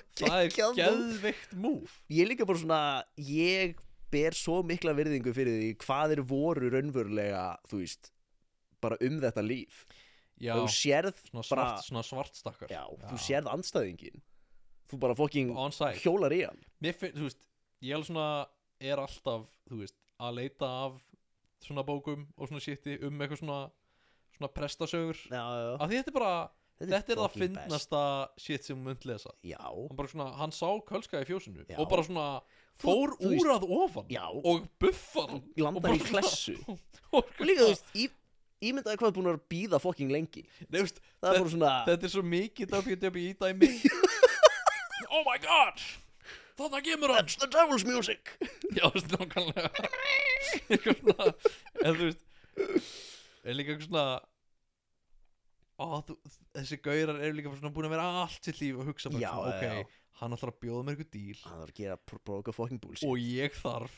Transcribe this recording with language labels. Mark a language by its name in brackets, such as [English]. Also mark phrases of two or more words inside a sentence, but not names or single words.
[Icelandic] Það er geggjað múf. geðveikt move. Ég er líka bara svona, ég ber svo mikla virðingu fyrir því hvað þeir voru raunverulega, þú veist, bara þetta líf. Já, Þú sérð svona, bara, svona svartstakkar. já, þú sérð andstæðingin. Þú bara fucking [English] On site. [Icelandic] hjólar í hann. Mér finn, þú veist, ég alveg svona er alltaf, þú veist, að leita af svona bókum og svona shiti eitthvað svona prestasögur. Já, já. Af því þetta er bara, þetta er það [English] fucking best. [Icelandic] fyndnasta shit sem þú munt lesa. Já, Hann bara svona, hann sá kölska í fjósinu Já. og bara svona fór þú veist- úr að ofan já, og buffar hann og landar bara í klessu. og Og líka, þú veist, ímyndaði hvað þú búin að býða fucking lengi. Nei, veist, Það er bara svona, þetta er svo mikið WWE dæmi. [English] Oh my god, [Icelandic] þarna kemur hann. [English] that's the devil's music. [Icelandic] Já, þú veist, nákvæmlega. Eitthvað svona, en þú veist er líka eitthvað svona þessi gaurar eru líka svona búin að vera allt sitt líf og hugsa bara Já, svona, já. ok, hann ætlar að bjóða mér eitthvað díl Það var að gera broka [English] fucking bullshit. [Icelandic] og ég þarf